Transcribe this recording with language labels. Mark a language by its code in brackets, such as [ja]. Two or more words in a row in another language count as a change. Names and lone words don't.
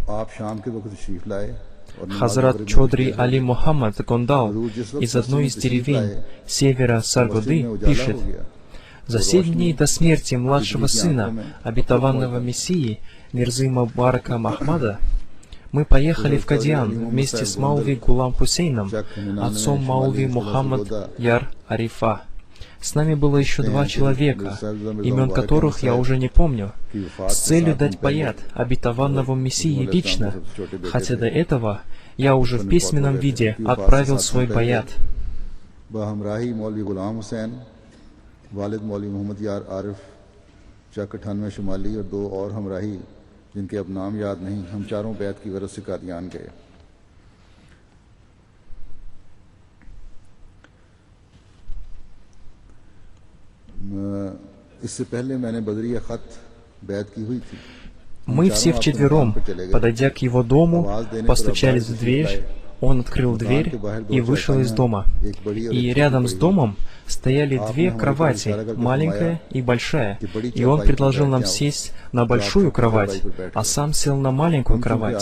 [ru] Хазрат Чодри Али Мухаммад Гондал из одной из деревень севера Саргоды пишет: «За 7 дней до смерти младшего сына обетованного Мессии Мирзы Мубарака Махмада мы поехали в Кадиан вместе с Маулви Гулам Хусейном, отцом Маулви Мухаммад Яр Арифа. С нами было еще 2 человека, имен которых я уже не помню, с целью дать баят обетованному Мессии лично, хотя до этого я уже в письменном виде отправил свой баят». [ur] جن کے اب نام یاد نہیں، ہم چاروں بیعت کی غرض سے قادیان گئے. اس سے پہلے میں نے بذریعہ خط بیعت کی ہوئی تھی. [ru] Мы все вчетвером, подойдя к его дому, постучались в дверь. Он открыл дверь и вышел из дома. И рядом с домом стояли 2 кровати, маленькая и большая. И он предложил нам сесть на большую кровать, а сам сел на маленькую кровать.